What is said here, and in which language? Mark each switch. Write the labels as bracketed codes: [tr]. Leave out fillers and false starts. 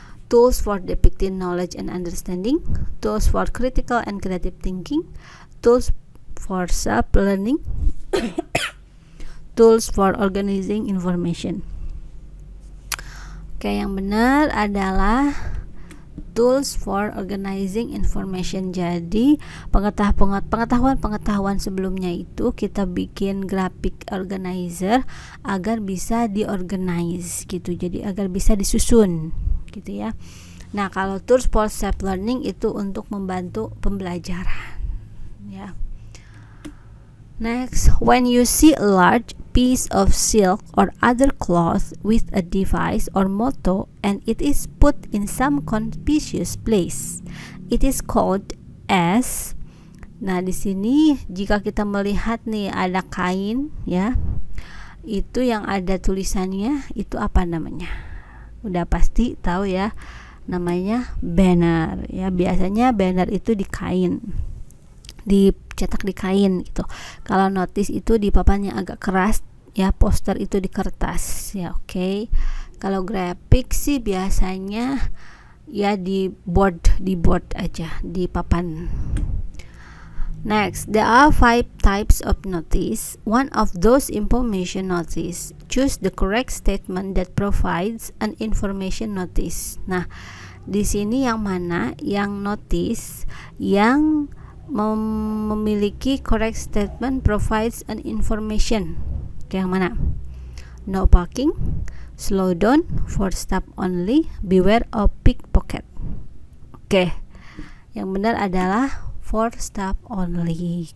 [en] Tools for depicting knowledge and understanding, tools for critical and creative thinking, tools for self-learning, tools for organizing information. [id] Oke, yang benar adalah [en] tools for organizing information. [id] Jadi pengetahuan sebelumnya itu kita bikin graphic organizer agar bisa diorganize gitu. Jadi agar bisa disusun gitu ya. Nah, kalau [en] tools for self learning [id] itu untuk membantu pembelajaran ya. [en] Next, when you see a large piece of silk or other cloth with a device or motto and it is put in some conspicuous place, it is called as. [id] Nah, di sini jika kita melihat nih ada kain ya, itu yang ada tulisannya itu apa namanya? Udah pasti tahu ya, namanya banner ya. Biasanya banner itu di kain, dicetak di kain gitu. Kalau notice itu di papan yang agak keras ya, poster itu di kertas ya. Oke. Kalau grafik sih biasanya ya di board aja, di papan. [en] Next, there are 5 types of notice. One of those information notice. Choose the correct statement that provides an information notice. [id] Nah, di sini yang mana yang notice yang memiliki [en] correct statement provides an information. [id] Yang mana? [en] No parking, slow down, for stop only, beware of pickpocket. [id] Oke. Yang benar adalah [en] for stop only.